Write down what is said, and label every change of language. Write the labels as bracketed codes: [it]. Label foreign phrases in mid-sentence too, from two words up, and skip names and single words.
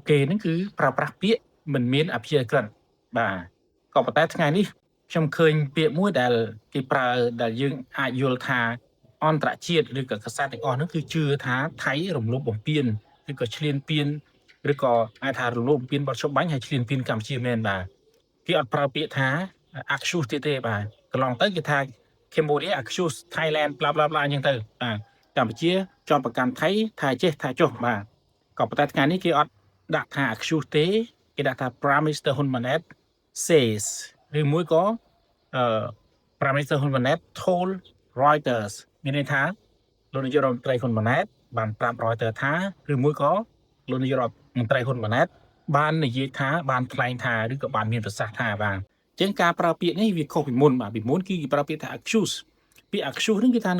[km] គេនឹងគឺប្រើប្រាស់ពាក្យមិនមានអព្យាក្រឹតបាទក៏ប៉ុន្តែថ្ងៃនេះខ្ញុំឃើញពាក្យមួយដែលគេប្រើដែលយើងអាច យល់ថាអន្តរជាតិឬក៏កាសែតទាំងអស់នោះគឺជឿថាថៃរំលោភបំពានឬក៏ឈ្លានពានឬក៏អាចថារំលោភបំពានបទជុំបាញ់ហើយឈ្លានពានកម្ពុជាមែនបាទគេអត់ប្រើពាក្យថា accuse ទេបាទកន្លងទៅគេថា [en] Cambodia accuse Thailand bla bla bla [km] អញ្ចឹងទៅបាទកម្ពុជាជាប់ប្រកាន់ថៃថាចេះថាចុះបាទក៏ប៉ុន្តែថ្ងៃនេះគេអត់ដាក់ថា accuse ទេគេដាក់ថា [en] Prime Minister Hun Manet says [km] ឬមួយក៏ [en] Prime Minister Hun Manet told Reuters [km] មានន័យថាលោកនាយករដ្ឋមន្ត្រីហ៊ុនម៉ាណែតបានប្រាប់ Reuters ថាឬមួយក៏លោកនាយករដ្ឋមន្ត្រីហ៊ុនម៉ាណែតបាននិយាយថាបានថ្លែងថាឬក៏បានមានប្រសាសន៍ថាបាទអញ្ចឹងការប្រើពាក្យនេះវាខុសពីមុនបាទពីមុនគឺគេប្រើពាក្យថា accuse ពាក្យ accuse នេះគឺថានៅ